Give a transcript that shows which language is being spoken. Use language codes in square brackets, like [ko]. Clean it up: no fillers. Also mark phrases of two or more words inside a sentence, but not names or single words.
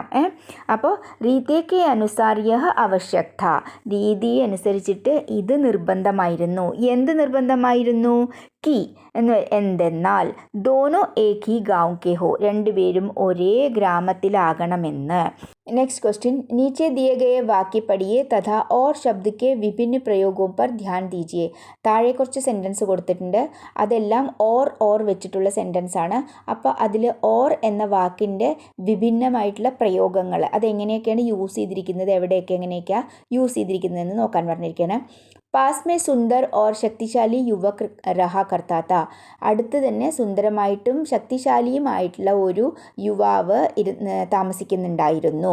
[ml] അപ്പോൾ [hi] रीतिके अनुसार यह आवश्यक था, [ml] രീതി അനുസരിച്ചിട്ട് ഇത് നിർബന്ധമായിരുന്നു. എന്ത് നിർബന്ധമായിരുന്നു? [hi] കി എന്തെന്നാൽ दोनों एक ही गाँव के हो, [ml] രണ്ടുപേരും ഒരേ ഗ്രാമത്തിലാകണമെന്ന്. [en] Next question, [hi] नीचे दिए गए वाक्य पढ़िए तथा और शब्द के विभिन्न प्रयोगों पर ध्यान दीजिए. [ml] താഴെ കുറച്ച് സെൻറ്റൻസ് കൊടുത്തിട്ടുണ്ട്, അതെല്ലാം ഓർ വെച്ചിട്ടുള്ള സെൻറ്റൻസ് ആണ്. അപ്പോൾ അതിൽ ഓർ എന്ന വാക്കിൻ്റെ വിഭിന്നമായിട്ടുള്ള പ്രയോഗങ്ങൾ അതെങ്ങനെയൊക്കെയാണ് യൂസ് ചെയ്തിരിക്കുന്നത്, എവിടെയൊക്കെ എങ്ങനെയൊക്കെയാണ് യൂസ് ചെയ്തിരിക്കുന്നതെന്ന് നോക്കാൻ പറഞ്ഞിരിക്കുകയാണ്. [hi] पास में सुंदर और शक्तिशाली युवक रहा करता था, [ml] അടുത്ത് തന്നെ സുന്ദരമായിട്ടും ശക്തിശാലിയുമായിട്ടുള്ള ഒരു യുവാവ് താമസിക്കുന്നുണ്ടായിരുന്നു.